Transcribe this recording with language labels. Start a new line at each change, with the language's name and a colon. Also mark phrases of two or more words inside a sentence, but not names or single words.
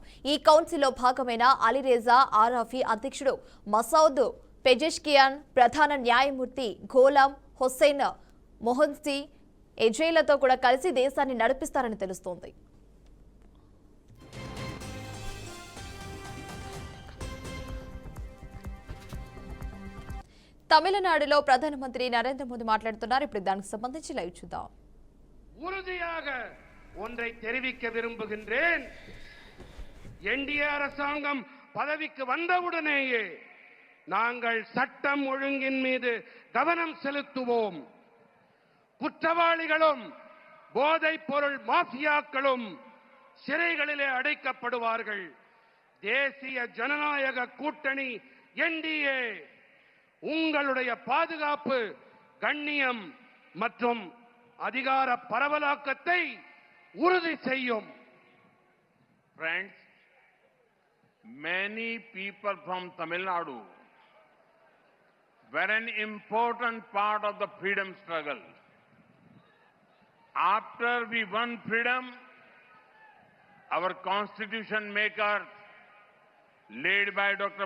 Telugu: ఈ కౌన్సిల్లో భాగమైన అలీరేజా ఆరాఫీ అధ్యక్షుడు మసౌద్ పెజెష్కియాన్, ప్రధాన న్యాయమూర్తి ఘోలాం హుస్సేన్ మొహన్సీ ఎజైలతో కూడా కలిసి దేశాన్ని నడిపిస్తారని తెలుస్తోంది. தமிழ்நாடுలో ప్రధానమంత్రి నరేంద్ర మోదీ మాట్లాడుతున్నారు. ఇప్పుడు దానికి సంబంధించి లైవ్ చూద్దాం.
Tamil: உறுதியாக ஒன்றை தெரிவிக்க விரும்புகின்றேன். என்டிஏ அரசாங்கம் பதவிக்கு வந்தவுடனேயே நாங்கள் சட்டம் ஒழுங்கின் மீது கவனம் செலுத்துவோம். குற்றவாளிகளும் போதைப் பொருள் மாஃபியாக்களும் சிறைகளிலே அடைக்கப்படுவார்கள். தேசிய ஜனநாயக கூட்டணி என்டிஏ உங்களுடைய பாதுகாப்பு, கண்ணியம் மற்றும் அதிகார பரவலாக்கத்தை உறுதி செய்யும்.
English: Friends, many people from Tamil Nadu were an important part of the freedom struggle. After we won freedom, our constitution makers, led by Dr.